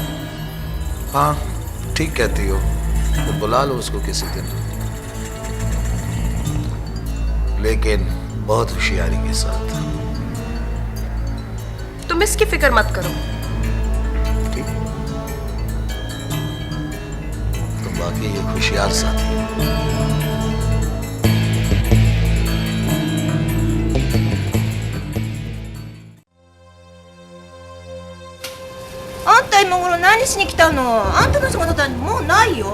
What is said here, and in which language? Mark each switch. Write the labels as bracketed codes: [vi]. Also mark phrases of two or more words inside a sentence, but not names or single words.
[hi] हाँ ठीक कहती हो, तो बुला लो उसको किसी दिन, लेकिन बहुत होशियारी के साथ। तुम इसकी फिक्र मत करो। ठीक, तुम वाकई एक होशियार साथी हो। [ja] あんた今頃何しに来たの？あんたの仕事だもうないよ。